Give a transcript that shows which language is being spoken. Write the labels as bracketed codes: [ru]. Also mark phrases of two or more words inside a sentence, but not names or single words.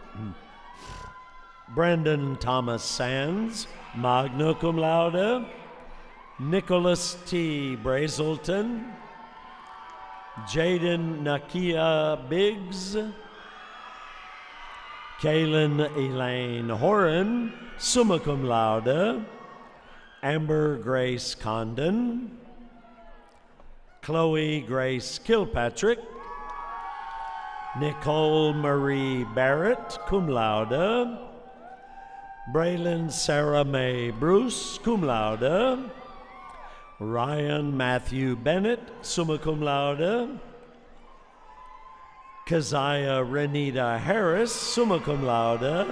[en] Brandon Thomas Sands, [la] magna cum laude. [en] Nicholas T. Brazelton. Jaden Nakia Biggs. Kaylin Elaine Horan, [la] summa cum laude. [en] Amber Grace Condon. Chloe Grace Kilpatrick. Nicole Marie Barrett, [la] cum laude. [en] Braylon Sarah Mae Bruce, [la] cum laude. [en] Ryan Matthew Bennett, [la] summa cum laude. [en] Keziah Renita Harris, [la] summa cum laude.